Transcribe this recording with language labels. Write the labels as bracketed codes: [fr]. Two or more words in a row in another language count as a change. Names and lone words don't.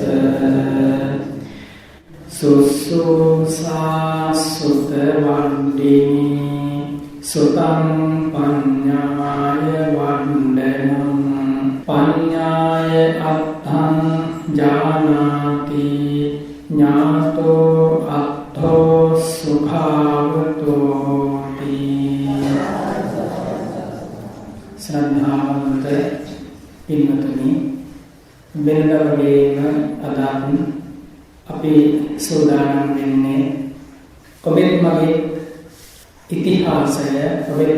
[pi] සුසුසා සුත වණ්ඩිනි සුතං පඤ්ඤාය වණ්ඩනං පඤ්ඤාය අත්තං ජානාති ඥාතෝ අත්තෝ සුඛාවතෝති. [si] ශ්‍රද්ධාවන්ත පින්වතුනි, වෙනදා වගේම අද අපි සූදානම් වෙන්නේ ඔබේ මගේ ඉතිහාසය, ඔබේ